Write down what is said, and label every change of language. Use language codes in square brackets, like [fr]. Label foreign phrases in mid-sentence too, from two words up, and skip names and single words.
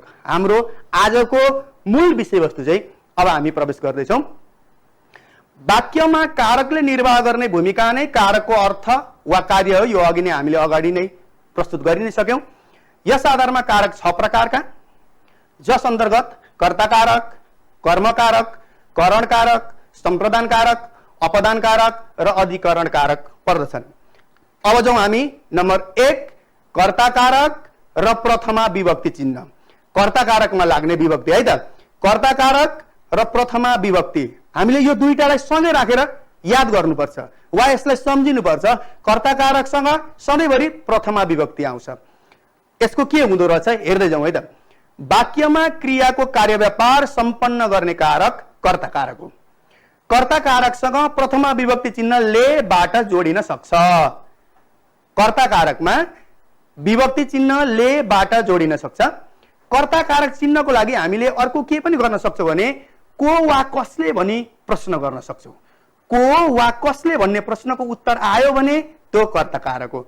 [ne] हाम्रो आजको मूल विषयवस्तु चाहिँ अब हामी प्रवेश गर्दैछौँ। वाक्यमा कारकले निर्वाह गर्ने भूमिका नै कारकको अर्थ वा कार्य हो। यो अघि नै हामीले अगाडि नै प्रस्तुत गरि नै सक्यौँ। यस आधारमा कारक 6 प्रकारका, जस अन्तर्गत कर्ता कारक, कर्म कारक, करण कारक, सम्प्रदान कारक, अपदान कारक र अधिकरण कारक पर्दछन्। अब जाउँ हामी नम्बर 1 कर्ता कारक र प्रथमा विभक्ति चिन्ह। कर्ता कारकमा लाग्ने विभक्ति है त। कर्ता कारक र प्रथमा विभक्ति हामीले यो दुईटालाई सँगै राखेर याद गर्नुपर्छ वा यसलाई सम्झिनुपर्छ। कर्ता कारकसँग सधैँभरि प्रथमा विभक्ति आउँछ। यसको के हुँदो रहेछ हेर्दै जाउँ है त। वाक्यमा क्रियाको कार्यव्यापार सम्पन्न गर्ने कारक कर्ता कारक हो। कर्ता कारकसँग प्रथमा विभक्ति चिन्ह लेबाट जोडिन सक्छ। कर्ता कारकमा विभक्ति चिन्ह लेबाट जोडिन सक्छ। कर्ता कारक चिन्हको लागि हामीले अर्को के पनि गर्न सक्छौँ भने को वा कसले भनी प्रश्न गर्न सक्छौँ। को वा कसले भन्ने प्रश्नको उत्तर आयो भने त्यो कर्ता कारक हो।